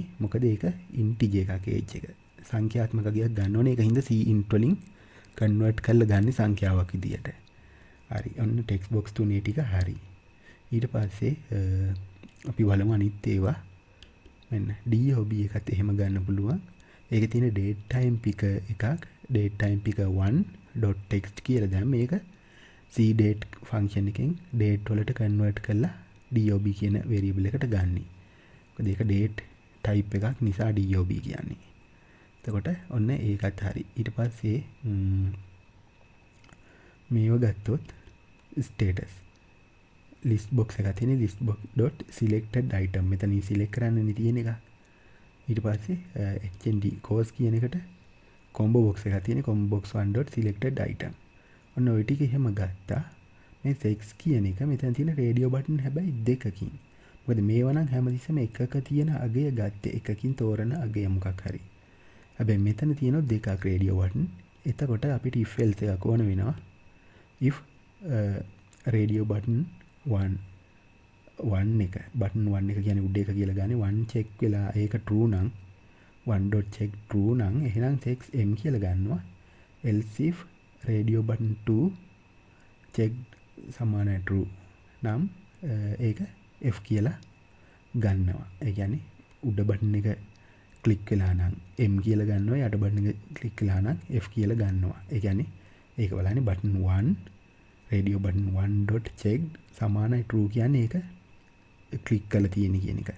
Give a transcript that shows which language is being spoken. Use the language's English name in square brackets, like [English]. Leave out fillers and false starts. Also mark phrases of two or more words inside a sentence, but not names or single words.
[Sinhala] මොකද ඒක integer එකක් age එක. සංඛ්‍යාත්මක අගයක් ගන්න ඕනේ. ඒක හින්දා cint වලින් convert කරලා ගන්න සංඛ්‍යාවක් විදියට. හරි. ඔන්න textbox 3 ටික හරි. ඊට පස්සේ අපි බලමු අනිත් ඒවා. මෙන්න DOB එකත් එහෙම ගන්න පුළුවන්. ඒකේ තියෙන [English] date time picker [Sinhala] එකක් [English] date time picker 1.text [Sinhala] කියලා දැන් මේක [English] cdate function [Sinhala] එකෙන් date වලට convert කරලා DOB කියන variable එකට ගන්නි. මොකද ඒක date type එකක් නිසා DOB කියන්නේ. එතකොට ඔන්න ඒකත් හරි. ඊට පස්සේ මේව ගත්තොත් [English] status list box [Sinhala] එකක් තියෙන [English] list box dot selected item [Sinhala] මෙතනින් select කරන්න තියෙන එක. ඊට පස්සේ [English] HND course [Sinhala] කියන එකට [English] combo box [Sinhala] එකක් තියෙන [English] combo box 1.selected item. [Sinhala] ඔන්න ওই ටික එහෙම ගත්තා. මේ sex කියන එක මෙතන තියෙන [English] radio button [Sinhala] හැබැයි දෙකකින්. මොකද මේවා නම් හැමතිස්සෙම එකක තියෙන අගය ගත්තේ එකකින් තෝරන අගය මොකක් හරි. හැබැයි මෙතන තියෙන දෙකක් [English] radio button. [Sinhala] එතකොට අපිට [English] if else [Sinhala] එකක් ඕන වෙනවා. [English] if radio button 1 [Sinhala] එක [English] button 1 [Sinhala] එක කියන්නේ උඩ එක කියලා ගන්නේ [English] 1 check [Sinhala] වෙලා ඒක true නම් [English] 1.check true [Sinhala] නම් එහෙනම් sex m කියලා ගන්නවා. [English] else if radio button 2 check [Sinhala] සමානයි true නම් ඒක f කියලා ගන්නවා. ඒ කියන්නේ උඩ බටන් එක ක්ලික් වෙලා නම් m කියලා ගන්නවා. යට බටන් එක ක්ලික් වෙලා නම් f කියලා ගන්නවා. ඒ කියන්නේ ඒක බලන්නේ [English] button 1 radio button 1.check [Sinhala] සමානයි true කියන්නේ ඒක ක්ලික් කරලා තියෙන කියන එක.